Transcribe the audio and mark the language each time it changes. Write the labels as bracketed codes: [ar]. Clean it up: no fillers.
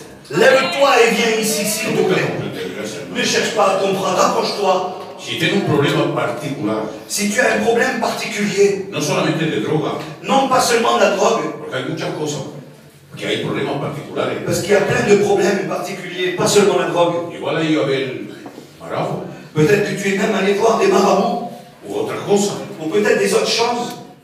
[fr] Lève-toi et viens ici, s'il te plaît. Ne cherche pas à comprendre, approche-toi. [es] Si tienes un problema particular, [fr] si tu as un problème particulier, [es] no solamente de droga, [fr] non pas seulement de la drogue, [es] porque hay muchas cosas, que hay problemas particulares. [fr] Parce qu'il y a plein de problèmes particuliers, pas seulement la drogue. [es] Igual hay a ver marabou. [fr] Peut-être que tu es même allé voir des marabouts, [es] ou otras cosas. [fr] Ou peut-être des autres choses.